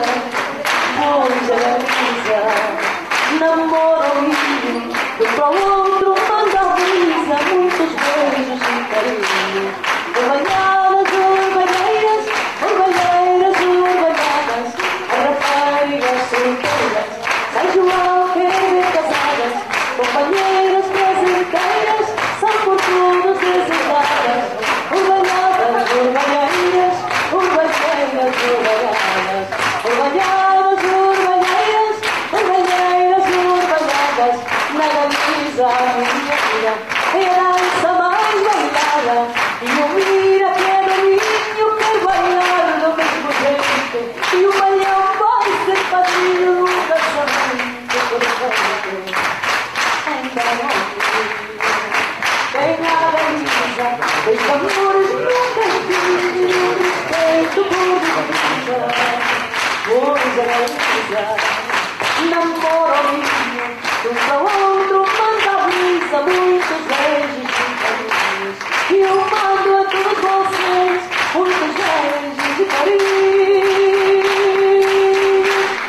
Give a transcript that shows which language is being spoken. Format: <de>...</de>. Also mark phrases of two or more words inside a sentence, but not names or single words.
<pt>pois a Galiza namoro mío, de para outro manda brisa, muitos beijos e carinhos.</pt> <gl>Orballadas, orballeiras, orballeiras, orballadas,</gl> <pt>as raparigas solteiras, São João querer casadas, companheiras presenteiras, são por todos desejadas.</pt> <gl>Orballadas, orballeiras, orballeiras, orballadas, orballadas, orballeiras, orballeiras, orballadas,</gl> <pt>na Galiza a minha filha é a dança mais bailada, e o mira que é dominho quer bailar do mesmo jeito, e o baião vai ser padrinho do casamento perfeito. Ainda não vem a Galiza, os amores nunca têm respeito por divisa, pois a Galiza namoro mío, de um para outro manda brisa, muitos beijos e carinhos, e eu mando a todos vocês muitos beijos e carinhos.</pt>